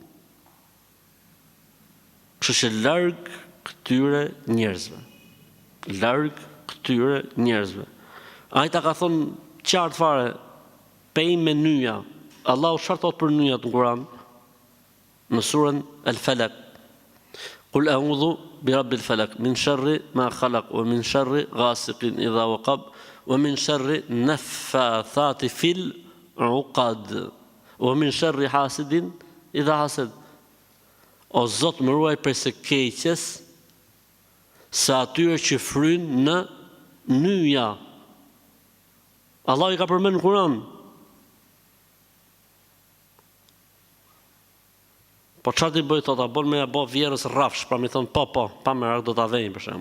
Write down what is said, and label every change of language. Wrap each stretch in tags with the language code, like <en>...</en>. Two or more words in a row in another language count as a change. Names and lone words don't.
<sq>Kështu që larg këtyre njerëzve. Larg këtyre njerëzve. Ajta ka thonë qartë fare, pej me nyja. Allahu çfarë thot për nyjat në Kur'an? Në surën</sq> <ar>El-Falaq: "قل أعوذ برب الفلق من شر ما خلق ومن شر غاسق إذا وقب ومن شر النفاثات في العقد ومن شر حاسد إذا حسد."</ar> <sq>O Zot, më ruaj prej së keqes së atyre që fryn në nyja. Allah i ka përmend në Kur'an. Po çfarë ti bëj, thot, a bën me ja bë vjerës rrafsh, pra mi thon po, pa merak do ta vejnë për shemb.</sq>